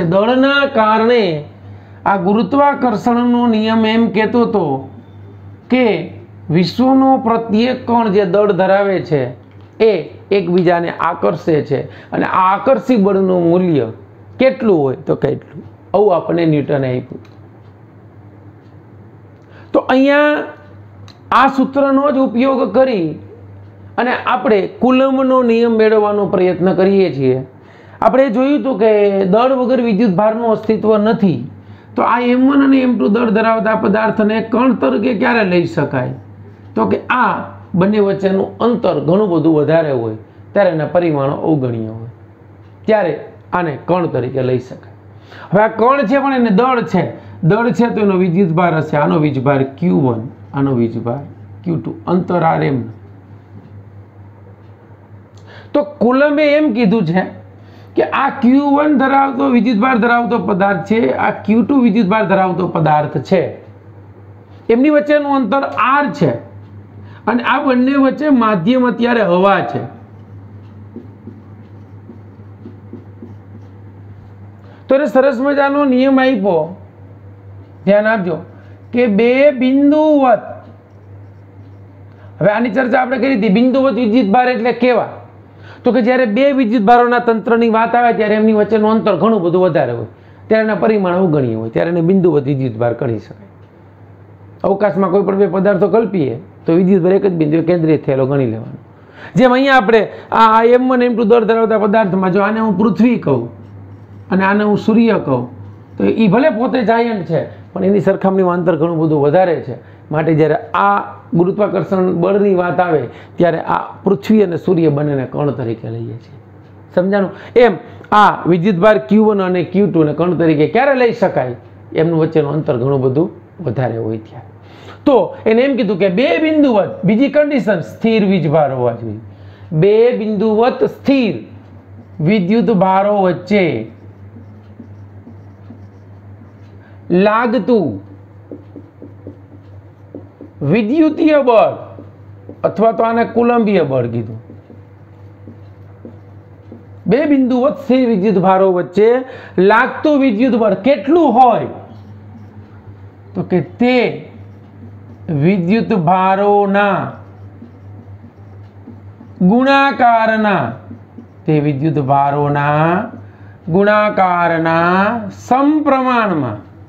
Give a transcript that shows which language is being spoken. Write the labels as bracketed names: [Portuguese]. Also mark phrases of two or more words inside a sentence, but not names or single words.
[Gujarati] દળના કારણે આ ગુરુત્વાકર્ષણનો નિયમ એમ કહેતો તો કે વિશ્વનો પ્રત્યેક કણ જે દળ ધરાવે છે એ એકબીજાને આકર્ષે છે અને આ આકર્ષી બળનું મૂલ્ય કેટલું હોય તો કેટલું, આવું આપણે ન્યૂટને આપ્યું। તો અહીંયા આ સૂત્રનો જ ઉપયોગ કરી અને આપણે કુલમ્બનો નિયમ મેળવવાનો પ્રયત્ન કરીએ છીએ। આપણે જોયું હતું કે દળ વગર વિદ્યુત ભારનું અસ્તિત્વ નથી, તો આ m1 અને m2 દળ ધરાવતા પદાર્થને કણ તરીકે ક્યારે લઈ શકાય? તો કે આ બંને વચ્ચેનું અંતર ઘણું બધું વધારે હોય ત્યારે એના પરિમાણો અવગણ્ય હોય, ત્યારે આને કણ તરીકે લઈ શકાય। હવે આ કણ છે પણ એને દળ છે તો એનો વિદ્યુત ભાર હશે, આનો વીજભાર Q1, આનો વીજભાર Q2, અંતર rm। તો કૂલમ્બે એમ કીધું છે કિ આ Q1 ધરાવતો વિદ્યુતભાર ધરાવતો પદાર્થ છે, આ Q2 વિદ્યુતભાર ધરાવતો પદાર્થ છે, એમની વચ્ચેનું અંતર r છે અને આ બંને વચ્ચે માધ્યમ અત્યારે હવા છે। તો એને સરસ મજાનો નિયમ આપ્યો, ધ્યાન આપજો કે બે બિંદુવત। હવે આની ચર્ચા આપણે કરી હતી, બિંદુવત વિદ્યુતભાર એટલે કેવા? તો કિ જ્યારે બે વિદ્યુત ભારોના તંત્રની વાત આવે ત્યારે એમની વચ્ચેનું અંતર ઘણું બધું વધારે હોય ત્યારે એના પરિમાણ અવગણ્ય હોય ત્યારે એને બિંદુવત વિદ્યુત ભાર કહી શકાય। અવકાશમાં કોઈ પણ બે પદાર્થો કલ્પીએ તો વિદ્યુત ભાર એક જ બિંદુએ કેંદ્રિત થયેલો ગણી લેવાનો। જેમ અહીંયા આપણે આ m1 m2 દળ ધરાવતા પદાર્થમાં જો આને હું પૃથ્વી કહું અને આને હું સૂર્ય કહું તો ઈ ભલે પોતે જાયંટ છે પણ એની સરખામણીમાં અંતર ઘણું બધું વધારે છે, માટે જ્યારે આ ગુરુત્વાકર્ષણ બળની વાત આવે ત્યારે આ પૃથ્વી અને સૂર્ય બનેને કણ તરીકે લઈએ છીએ। સમજાણું? એમ આ વિદ્યુતભાર Q1 અને Q2 ને કણ તરીકે ક્યારે લઈ શકાય? એમનું વચ્ચેનું અંતર ઘણું બધું વધારે હોય ત્યારે। તો એને એમ કીધું કે બે બિંદુવત, બીજી કંડીશન સ્થિર વીજભાર હોવા જોઈએ। બે બિંદુવત સ્થિર વિદ્યુત ભારો વચ્ચે લાગતું વિદ્યુતીય બળ અથવા તો આને કૂલમ્બીય બળ કીધું। બે બિંદુ વચ્ચે વિદ્યુત ભારો વચ્ચે લાગતું વિદ્યુત બળ કેટલું હોય તો કે તે વિદ્યુત ભારોના ગુણાકારના સમપ્રમાણમાં